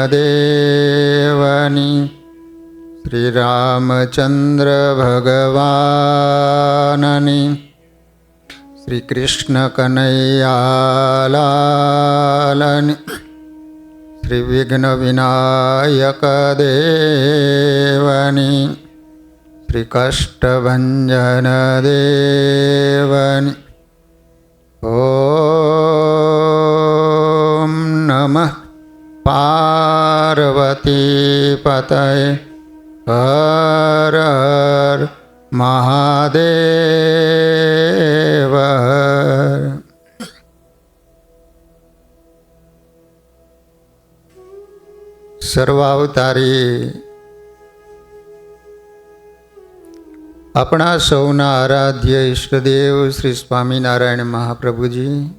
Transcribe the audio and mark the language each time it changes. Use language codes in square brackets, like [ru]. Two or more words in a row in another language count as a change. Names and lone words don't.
[gu] દેવની શ્રી રામચંદ્ર ભગવાનની શ્રી કૃષ્ણ કન્હૈયાલાલની શ્રી વિઘ્ન વિનાયક દેવની શ્રી કષ્ટભંજન દેવની। [sa] ओम नमः पार्वती पतये हर हर महादेव। [gu] સર્વાવતારી આપણા સૌના આરાધ્ય ઈષ્ટદેવ શ્રી સ્વામિનારાયણ મહાપ્રભુજી